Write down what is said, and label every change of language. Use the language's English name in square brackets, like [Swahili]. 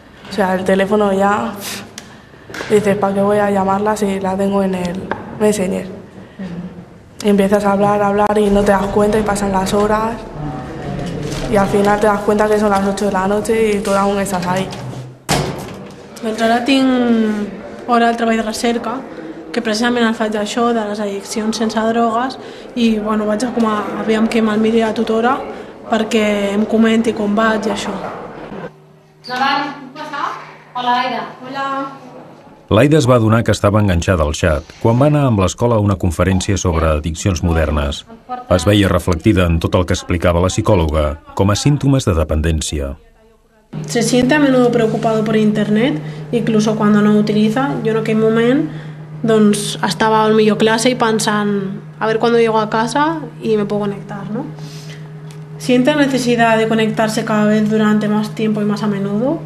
[Spanish] O sea, el teléfono ya, dices, ¿para qué voy a llamarla si la tengo en el Messenger? Y empiezas a hablar y no te das cuenta y pasan las horas. I al final te das cuenta que son las 8 de la noche i tu aún estàs ahí. [Catalan] Doncs ara tinc hora de treball de recerca, que precisament el faig d'això, de les addiccions sense drogues, i vaig aviam que me'l miri la tutora perquè em comenti com vaig i això. Endavant, puc passar? Hola, Aida. Hola. L'Aida es va adonar que estava enganxada al xat quan va anar amb l'escola a una conferència sobre addiccions modernes. Es veia reflectida en tot el que explicava la psicòloga com a símptomes de dependència. [Spanish] Se siente a menudo preocupado por internet, incluso cuando no utiliza. Yo en aquell moment estava al millor clase y pensant a ver cuándo llego a casa y me puedo conectar, ¿no? ¿Siente necesidad de conectarse cada vez durante más tiempo y más a menudo?